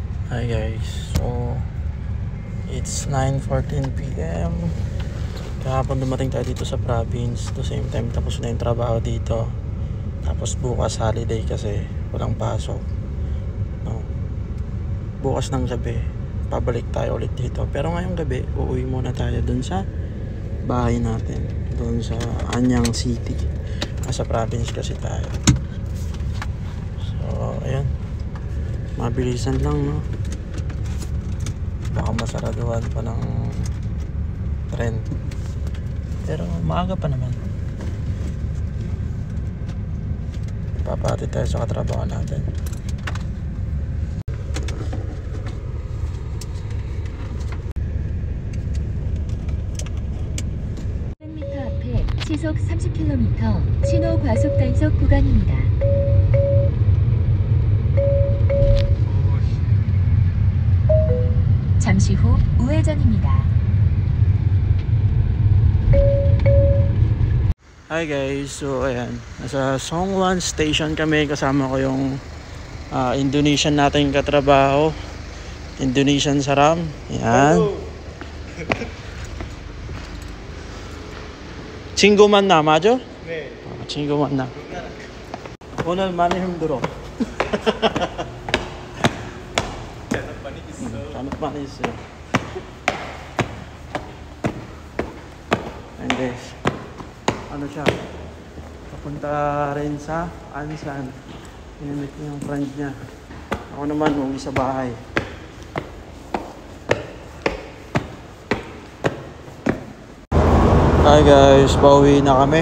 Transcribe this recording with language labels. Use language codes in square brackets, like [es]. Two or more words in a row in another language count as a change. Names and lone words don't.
[en] Hi guys, so it's 9:14 PM. [tl] Kahapon dumating tayo dito sa province. [en] The same time [tl] tapos na yung trabaho dito. Tapos bukas holiday kasi walang pasok, no? Bukas ng gabi pabalik tayo ulit dito. Pero ngayong gabi uuwi muna tayo dun sa bahay natin, dun sa Anyang City. Nasa province kasi tayo. So ayan, mabilisan lang, no? Baka masaraduhan pa ng tren, pero maaga pa naman. Papati tayo sa katrabaho natin. [ko] 앞에 시속 30km 신호 과속 단속 구간입니다. 잠시 후 우회전입니다. [tl] Hi guys, so ayan, nasa Songwan Station kami. Kasama ko yung Indonesian nating katrabaho, Indonesian Saram. Yan. [ko] 친구만 남아죠? 네. 친구만 남. 오늘 많이 힘들어. Hanap 많이 있어요. [tl] And guys, ano siya, papunta rin sa Ansan. Pinamit niya yung friend niya. Ako naman uwi sa bahay. Hi guys, pauwi na kami.